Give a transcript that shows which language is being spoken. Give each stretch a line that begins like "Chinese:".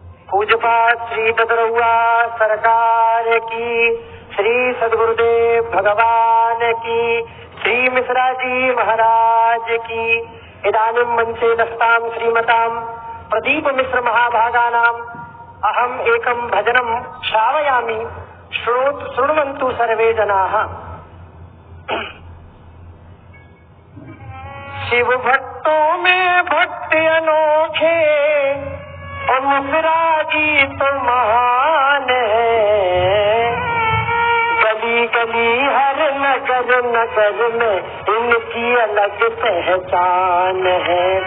Hindi: पूज्यपाद श्री ददरुआ सरकार की, श्री सद्गुरुदेव भगवान की, श्री मिश्रा जी महाराज की।
Sanskrit: इदानीं मंचे नस्तां श्रीमतां प्रदीप मिश्र महाभागानाम् अहम् एकं भजनं श्रावयामि, शृण्वन्तु सर्वे जनाः।
Hindi: शिव भक्तों में भक्त अनोखे और मिश्रा जी तो महान है। गली गली हर नगर नगर में इनकी अलग पहचान है।